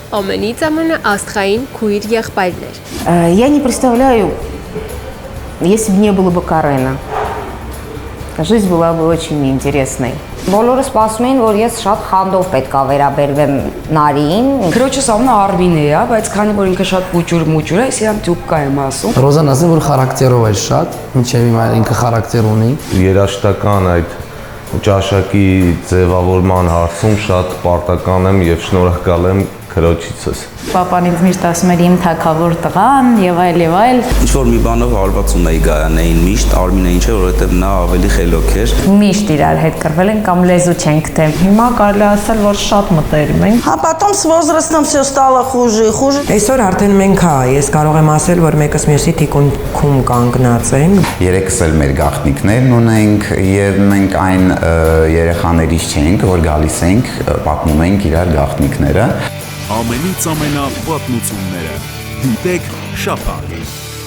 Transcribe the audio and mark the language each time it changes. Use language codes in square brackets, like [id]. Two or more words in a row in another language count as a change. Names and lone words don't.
[hy] ամենից ամենաաստղային քույր եղբայրներ։ [ru] Я не представляю, если бы не было бы Карена. Жизнь была бы очень интересной. [hy] Բոլորը սպասում էին, որ ես շատ խանդով պետք է վերաբերվեմ Նարիին։ Քրոջս անունը Արմին է, բայց քանի որ ինքը շատ մուճուր է, ես իրան Տյուբկա եմ ասում։ Ռոզան ասում որ խարակտերով է շատ, ինչեւ հիմա ինքը խարակտեր ունի։ Երաժշտական այդ ճաշակի ձևավորման հարցում շատ պարտական եմ եւ շնորհակալ եմ քրոջիցս։ Պապան ինձ միշտ ասում էր իմ թագավոր տղան եւ այլ։ Ինչ որ մի բանով հարված ունեի Գայանեին միշտ, Արմինեին չէ, որովհետեւ նա ավելի խելոք էր։ Միշտ իրար հետ կռվել են կամ լեզու չենք թե։ Հիմա կարելի ասել որ շատ մտերիմ ենք։ [ru] А потом с возрастом все стало хуже и хуже. [hy] Այսօր արդեն մենք ես կարող եմ ասել, որ մեկս մյուսի թիկունքում կանգնած ենք։ Երեքս էլ մեր գաղտնիքներն ունենք եւ մենք այն երեխաներից չենք, որ գալիս ենք, պատմում ենք իրար գաղտնիքները։ Ամենից ամենա պատմությունները։ Դիտեք շաբաթ